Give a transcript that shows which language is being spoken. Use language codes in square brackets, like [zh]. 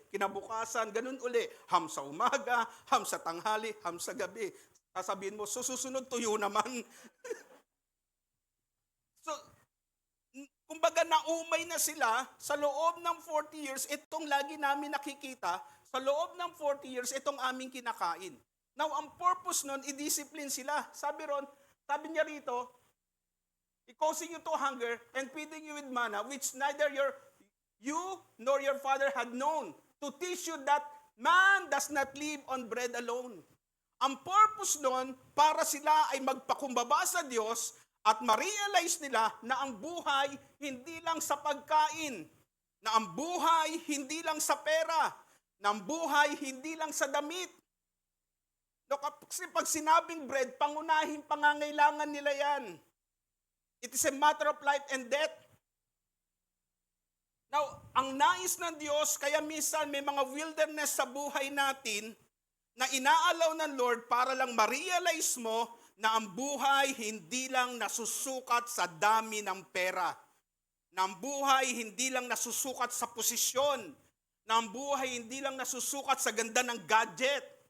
[tl] Kinabukasan, ganun uli. Ham sa umaga, ham sa tanghali, ham sa gabi. Sasabihin mo, susunod tuyo naman. So, kumbaga naumay na sila sa loob ng 40 years, itong lagi namin nakikita, sa loob ng 40 years, itong aming kinakain. Now, ang purpose nun, i-discipline sila. Sabi niya rito, [en] causing you to hunger and feeding you with manna, which neither you nor your father had known, to teach you that man does not live on bread alone. [tl] Ang purpose nun, para sila ay magpakumbaba sa Diyos at ma-realize nila na ang buhay hindi lang sa pagkain, na ang buhay hindi lang sa pera, na ang buhay hindi lang sa damit. No, kasi pag sinabing bread, pangunahing pangangailangan nila yan. [en] It is a matter of life and death. [tl] Now, ang nais ng Diyos, kaya minsan may mga wilderness sa buhay natin na inaalaw ng Lord para lang ma-realize mo na ang buhay hindi lang nasusukat sa dami ng pera. Na ang buhay hindi lang nasusukat sa posisyon. Na ang buhay hindi lang nasusukat sa ganda ng gadget.